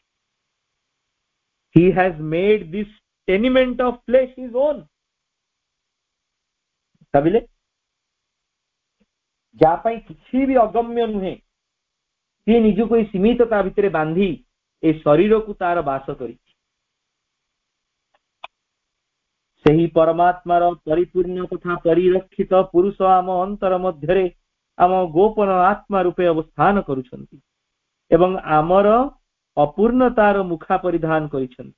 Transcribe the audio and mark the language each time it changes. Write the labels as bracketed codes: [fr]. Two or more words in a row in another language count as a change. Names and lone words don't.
[en] he has made this tenement of flesh his own. [or] ଭାବିଲେ ଯାହା ପାଇଁ କିଛି ବି ଅଗମ୍ୟ ନୁହେଁ, ସିଏ ନିଜକୁ ଏଇ ସୀମିତତା ଭିତରେ ବାନ୍ଧି ଏ ଶରୀରକୁ ତାର ବାସ କରିଛି. ସେହି ପରମାତ୍ମାର ପରିପୂର୍ଣ୍ଣ ତଥା ପରିରକ୍ଷିତ ପୁରୁଷ ଆମ ଅନ୍ତର ମଧ୍ୟରେ ଆମ ଗୋପନ ଆତ୍ମା ରୂପେ ଅବସ୍ଥାନ କରୁଛନ୍ତି ଏବଂ ଆମର ଅପୂର୍ଣ୍ଣତାର ମୁଖା ପରିଧାନ କରିଛନ୍ତି.